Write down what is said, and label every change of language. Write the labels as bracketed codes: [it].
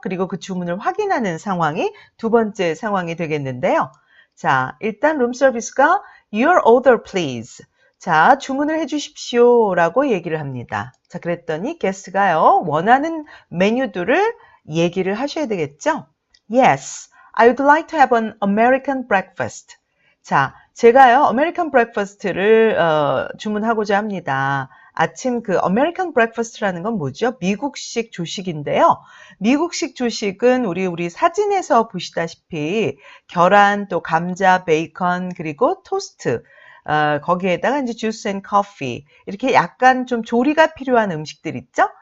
[ko] 그리고 그 주문을 확인하는 상황이 두 번째 상황이 되겠는데요. 자, 일단 룸 서비스가 [en] Your order please. [ko] 자, 주문을 해 주십시오 라고 얘기를 합니다. 자, 그랬더니 게스트가요. 원하는 메뉴들을 얘기를 하셔야 되겠죠? [en] Yes, I would like to have an American breakfast. [ko] 자, 제가요. 아메리칸 브렉퍼스트를 주문하고자 합니다. 아침 그 아메리칸 브렉퍼스트라는 건 뭐죠? 미국식 조식인데요. 미국식 조식은 우리 사진에서 보시다시피 계란, 또 감자, 베이컨, 그리고 토스트, 거기에다가 이제 주스 앤 커피, 이렇게 약간 좀 조리가 필요한 음식들 있죠?